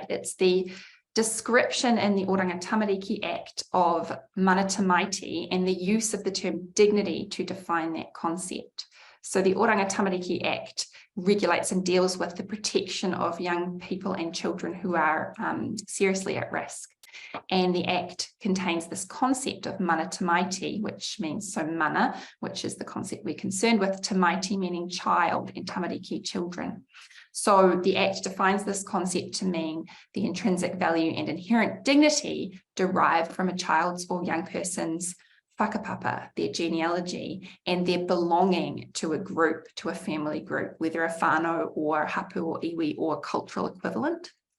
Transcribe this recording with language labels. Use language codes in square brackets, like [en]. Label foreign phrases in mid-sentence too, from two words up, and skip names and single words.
[en] It's the description in the Oranga Tamariki Act of [mi] mana tamaiti [en] and the use of the term dignity to define that concept. So the Oranga Tamariki Act regulates and deals with the protection of young people and children who are seriously at risk. And the Act contains this concept of [mi] mana tamaiti, [en] which means, so mana, which is the concept we're concerned with, tamaiti meaning child, and tamariki, children. So the Act defines this concept to mean the intrinsic value and inherent dignity derived from a child's or young person's whakapapa, their genealogy, and their belonging to a group, to a family group, whether a whānau or hapu or iwi or cultural equivalent.